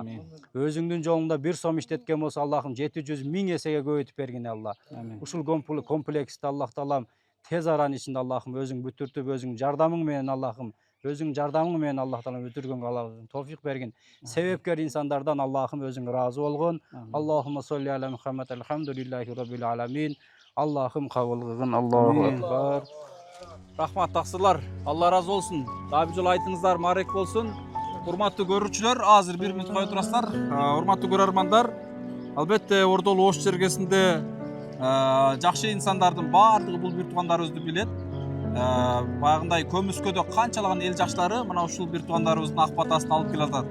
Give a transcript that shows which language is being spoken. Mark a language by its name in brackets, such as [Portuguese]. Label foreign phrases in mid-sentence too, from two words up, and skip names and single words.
[Kyrgyz] Өзүңдүн жолуңда бир сом иштеткен болсо Аллахым 700 000 эсеге көбөйтүп бергин Алла. Ушул комплексти Аллах Таалам тез аранын ичинде Аллахым өзүң бүтүртүп, өзүң жардамың менен Аллахым өзүң жардамың менен Аллах Таалам бүтүргөнгө Аллахым товфик бергин. Себепкер инсандардан Аллахым өзүң ыраазы болгон. [Arabic] اللهم صل على محمد، الحمد لله رب العالمين. [Kyrgyz] Аллахым кабыл кылгын. Аллаху акбар. Рахмат тақсырлар. Алла разы болсын. Дабы жол айтыңыздар марек болсын. Урматтуу көрүүчүлөр, азыр 1 мүнөт кое турасыздар. Урматтуу көрөрмандар, албетте Ордол Ош жергесинде жакшы инсандардын баардыгы бул бир туугандарыбызды билет. Баягындай Көмүскөдө канчалаган эл жакшылары мына ушул бир туугандарыбыздын ак батасын алып келе атат.